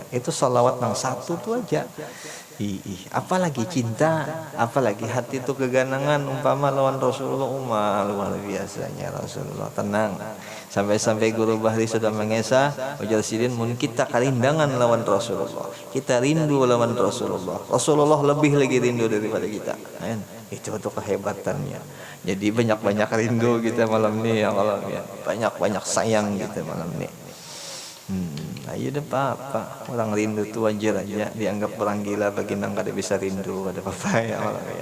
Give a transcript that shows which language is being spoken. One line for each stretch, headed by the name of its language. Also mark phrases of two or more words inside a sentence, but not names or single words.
Banjar: Itu salawat yang satu tuh aja. Apalagi cinta, apalagi hati itu keganangan umpama lawan Rasulullah, luar biasanya Rasulullah. Tenang, sampai guru Bahri sudah mengesah ujar sidin, mun kita karindangan lawan Rasulullah, kita rindu lawan Rasulullah, Rasulullah lebih lagi rindu daripada kita kan? Itu kehebatannya. Jadi banyak-banyak rindu kita malam ini ya malam ya, banyak-banyak sayang kita malam ini. Ayo deh pak, orang rindu tuh wajar aja, dianggap orang gila bagi nang kada bisa rindu, ada apa ya malam ya.